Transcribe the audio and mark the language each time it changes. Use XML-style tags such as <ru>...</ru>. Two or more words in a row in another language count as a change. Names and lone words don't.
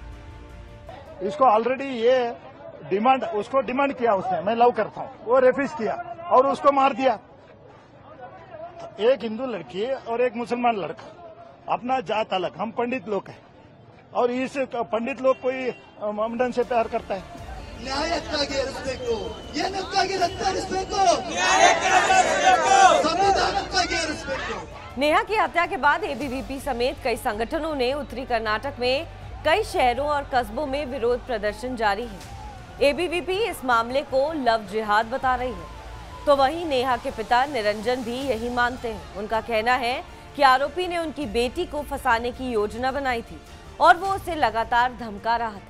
<hi>इसको ऑलरेडी ये उसको डिमांड किया उसने, मैं लव करता हूँ, वो रेफिस किया और उसको मार दिया। एक हिंदू लड़की और एक मुसलमान लड़का, अपना जात अलग, हम पंडित लोग हैं और इस पंडित लोग कोई ममडन से प्यार करता है।</hi> <kn>ನ್ಯಾಯಕ್ಕಾಗಿ ಇರಿಸಬೇಕು, ಏನಕ್ಕಾಗಿ ರಕ್ತ ಹರಿಸಬೇಕು, ಸಂವಿಧಾನಕ್ಕಾಗಿ ಇರಿಸಬೇಕು।</kn> <hi>नेहा की हत्या के बाद एबीवीपी समेत कई संगठनों ने उत्तरी कर्नाटक में कई शहरों और कस्बों में विरोध प्रदर्शन जारी है। एबीवीपी इस मामले को लव जिहाद बता रही है, तो वहीं नेहा के पिता निरंजन भी यही मानते हैं। उनका कहना है कि आरोपी ने उनकी बेटी को फंसाने की योजना बनाई थी और वो उसे लगातार धमका रहा था।</hi>